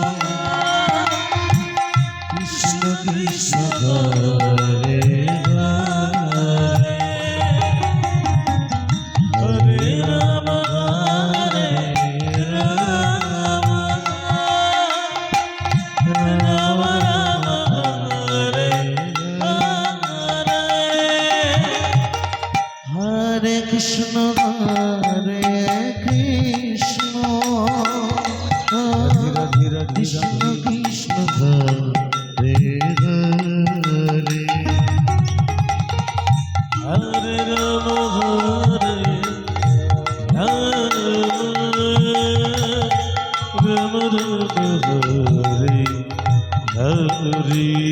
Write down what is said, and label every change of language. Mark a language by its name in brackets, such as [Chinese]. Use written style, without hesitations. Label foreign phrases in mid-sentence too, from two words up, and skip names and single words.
[Sanskrit] কৃষ্ণ কৃষ্ণ হরে হরে হরে রাম হরে রাম রাম রাম হরে হরে কৃষ্ণ হরে কৃষ্ণ রাধে রাধে কৃষ্ণ কৃষ্ণ হরে হরে হরে রাম হরে রাম রাম হরে হরে